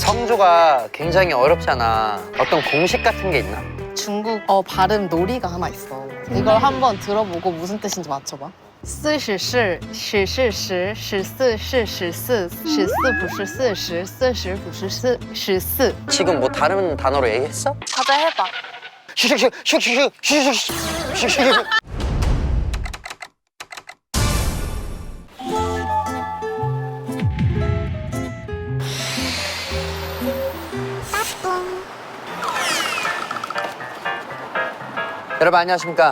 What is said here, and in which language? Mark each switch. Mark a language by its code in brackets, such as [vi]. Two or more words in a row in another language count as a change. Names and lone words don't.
[ko] 성조가 굉장히 어렵잖아. 어떤 공식 같은 게 있나? 중국어 발음 놀이가 하나 있어. 이걸 한번 들어보고 무슨 뜻인지 맞춰봐. [zh] 40是十是十，十四是十四，十四不是四十，四十不是14。 [ko] 지금 뭐 다른 단어로 얘기했어? 가자 해봐. 슉슉슉슉슉슉슉슉슉슉슉슉. 여러분 안녕하십니까.